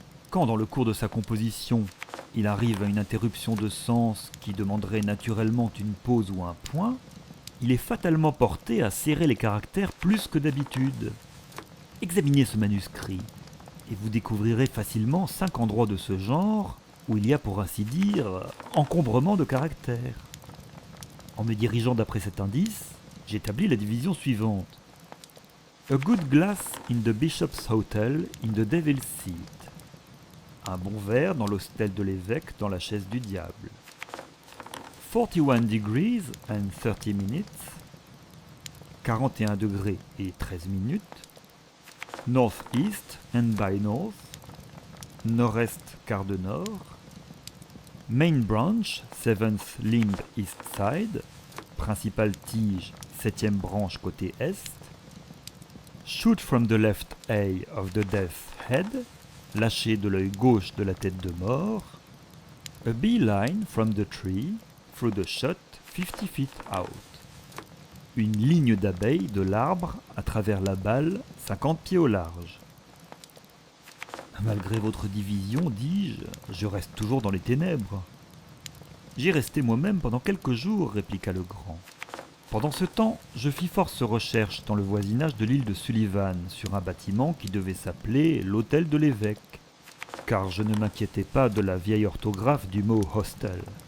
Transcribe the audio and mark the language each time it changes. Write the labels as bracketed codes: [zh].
[fr] Quand, dans le cours de sa composition, il arrive à une interruption de sens qui demanderait naturellement une pause ou un point, il est fatalement porté à serrer les caractères plus que d'habitude. Examinez ce manuscrit, et vous découvrirez facilement 5 endroits de ce genre où il y a, pour ainsi dire, encombrement de caractères. En me dirigeant d'après cet indice, j'établis la division suivante. [en] A good glass in the bishop's hotel in the devil's seat. [fr] Un bon verre dans l'hostel de l'évêque dans la chaise du diable. [en] 41 degrees and 30 minutes. [fr] 41 degrés et 13 minutes. [en] North-east and by north. [fr] Nord-est quart de nord. [en] Main branch, 7th limb east side. [fr] Principale tige, 7e branche côté est. [en] Shoot from the left eye of the death's head. [fr] Lâcher de l'œil gauche de la tête de mort. [en] A beeline from the tree, through the shot, 50 feet out. [fr] Une ligne d'abeilles de l'arbre à travers la balle, 50 pieds au large. Malgré votre division, dis-je, je reste toujours dans les ténèbres. J'y restai moi-même pendant quelques jours, répliqua le grand. Pendant ce temps, je fis force recherches dans le voisinage de l'île de Sullivan, sur un bâtiment qui devait s'appeler l'hôtel de l'évêque, car je ne m'inquiétais pas de la vieille orthographe du mot hostel.